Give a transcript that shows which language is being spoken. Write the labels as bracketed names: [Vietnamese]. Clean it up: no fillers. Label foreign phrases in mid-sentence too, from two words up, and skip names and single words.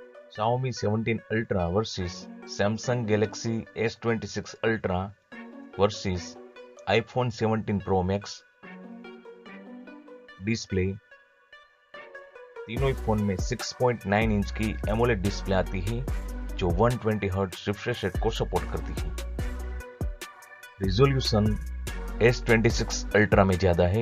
[Hindi] Xiaomi 17 Ultra versus Samsung Galaxy S26 Ultra versus iPhone 17 Pro Max। डिस्प्ले तीनों ही फोन में 6.9 इंच की [English] AMOLED display [Hindi] आती है जो 120 [English] hertz refresh rate [Hindi] को सपोर्ट करती है। रिजोल्यूशन S26 Ultra में ज्यादा है।